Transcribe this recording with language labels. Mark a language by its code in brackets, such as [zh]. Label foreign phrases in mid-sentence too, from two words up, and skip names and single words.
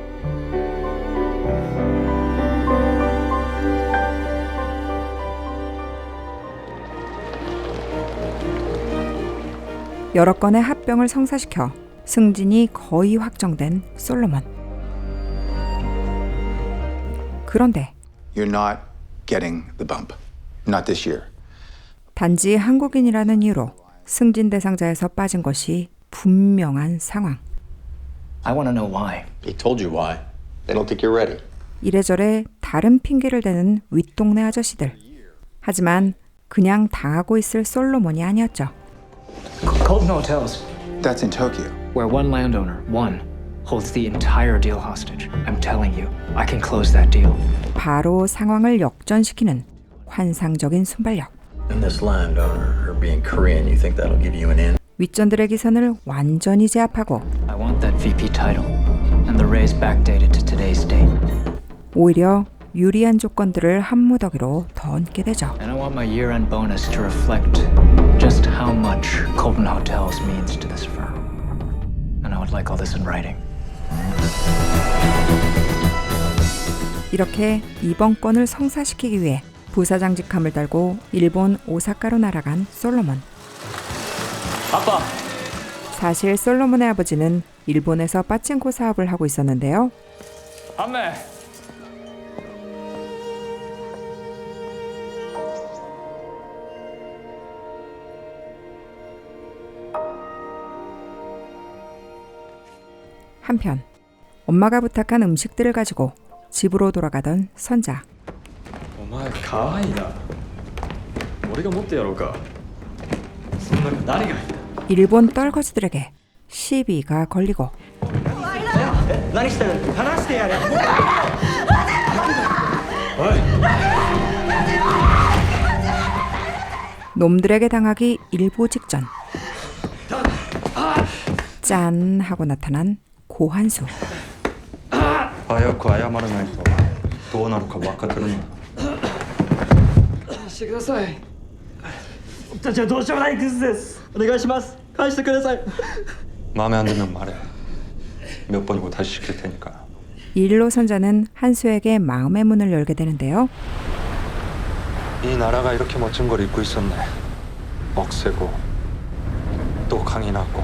[ko] 여러 건의 합병을 성사시켜 승진이 거의 확정된 솔로몬. 그런데 [en] You're not getting the bump. Not this year. [ko] 단지 한국인이라는 이유로 승진 대상자에서 빠진 것이 분명한 상황. [en] I want to know why. They told you why. They don't think you're ready. [ko] 이래저래 다른 핑계를 대는 윗동네 아저씨들. 하지만 그냥 당하고 있을 솔로몬이 아니었죠. [en] Colton Hotels. That's in Tokyo. Where one landowner, one, holds the entire deal hostage. I'm telling you, I can close that deal. [ko] 바로 상황을 역전시키는 환상적인 순발력. [en] And this landowner, her being Korean, you think that'll give you an in? [ko] 윗전들의 기선을 완전히 제압하고 [en] I want that VP title and the raise backdated to today's date. [ko] 오히려 유리한 조건들을 한 무더기로 더 얹게 되죠. [en] And I want my year-end bonus to reflect just how much Colton Hotels means to this firm. And I would like all this in writing. [ko] 이렇게 이번 건을 성사시키기 위해 부사장 직함을 달고 일본 오사카로 날아간 솔로몬. 아빠! 사실 솔로몬의 아버지는 일본에서 빠칭코 사업을 하고 있었는데요. 안매! 한편 엄마가 부탁한 음식들을 가지고 집으로 돌아가던 선자. [ja] お前かわいいな俺が持ってやろうかその中何が入った [ko] 일본 떨거지들에게 시비가 걸리고 [ja] 何してる話してやれおい [ko] 놈들에게 당하기 일보 직전 짠 하고 나타난 고한수. [ja] 早く謝らないとどうなるか分かってるんだしてください僕たちはどうしようもないクズですお願いします返してください [ko] 마음에 안 들면 말해 몇 번이고 다시 시킬 테니까 이 일로 선자는 한수에게 마음의 문을 열게 되는데요. 이 나라가 이렇게 멋진 걸 입고 있었네 억세고 또 강인하고